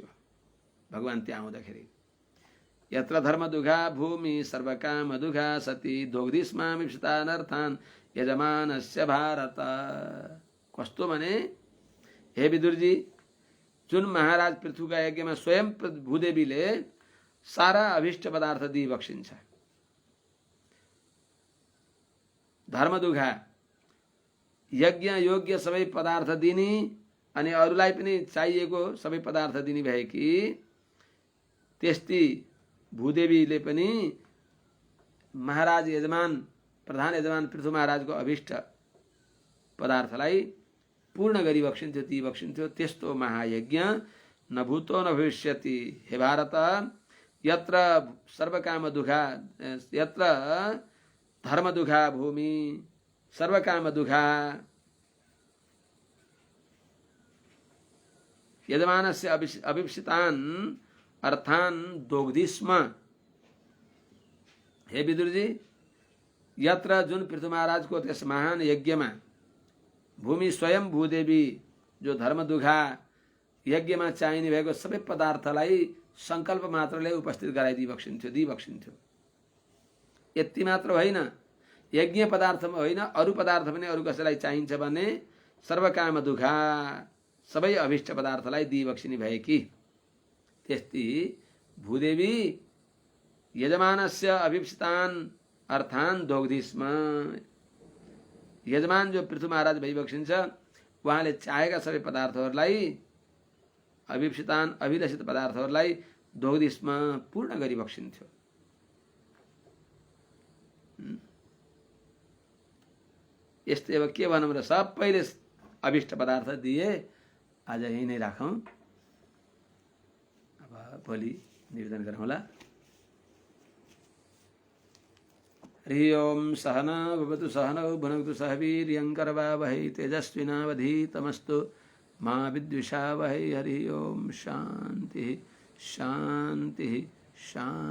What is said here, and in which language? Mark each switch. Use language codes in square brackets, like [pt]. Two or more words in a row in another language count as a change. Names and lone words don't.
[ne] भगवान त्यहाँ आउँदाखेरि [sa] यत्र धर्म दुघा भूमि सर्वकाम दुघा सती दोग्धिस्मामिप्सितानर्थान् यजमानस्य भारत। [ne] कस्तो भने हे विदुरजी, जुन महाराज पृथुका यज्ञमा स्वयं भूदेवीले सारा अभिष्ट पदार्थ दिइबक्सिन्छ, धर्मदुघा यज्ञ योग्य सबै पदार्थ दिने अनि अरूलाई पनि चाहिएको सबै पदार्थ दिने भएकी त्यस्तै भूदेवीले पनि महाराज यजमान प्रधान यजमान पृथु महाराजको अभिष्ट पदार्थलाई पूर्ण गरी बक्सिन्थ्यो, ती बक्सिन्थ्यो। त्यस्तो महायज्ञ [sa] न भूतो न भविष्यति। हे भारत, यत्र सर्वकाम दुघा, यत्र धर्म दुघा भूमि सर्वकाम दुघा यजमानस्य अभिप्सितान् अर्थान् दोग्धि स्म। [ne] हे विदुरजी, यत्र जुन पृथु महाराजको त्यस महान यज्ञमा भूमि स्वयं भूदेवी जो धर्मदुघा यज्ञमा चाहिने भएको सबै पदार्थलाई संकल्प मात्रले उपस्थित गराइदिबक्सिन्थ्यो, दिइबक्सिन्थ्यो। यति मात्र होइन, यज्ञ पदार्थ होइन अरू पदार्थ पनि अरू कसैलाई चाहिन्छ भने [sa] सर्वकाम दुघा [ne] सबै अभिष्ट पदार्थलाई दिइबक्सिने भएकी त्यस्ती भूदेवी [sa] यजमानस्य अभिप्सितान् अर्थान् दोग्धि स्म। [ne] यजमान जो पृथु महाराज भइबक्सिन्छ उहाँले चाहेका सबै पदार्थहरूलाई अभिप्सितान् अभिलषित पदार्थहरूलाई दोगदिसमा पूर्ण गरी बक्सिन्थ्यो। यस्तै अब के भनौँ र, सबैले अभिष्ट पदार्थ दिए। आज यही नै राखौँ, अब भोलि निवेदन गरौँला। [sa] हरि ओम सहना भवतु सहनौ भुनक्तु सह वीर्यं करवावहै तेजस्विनावधीतमस्तु मा विद्विषावहै। हरि ओम शांति शांति शांति।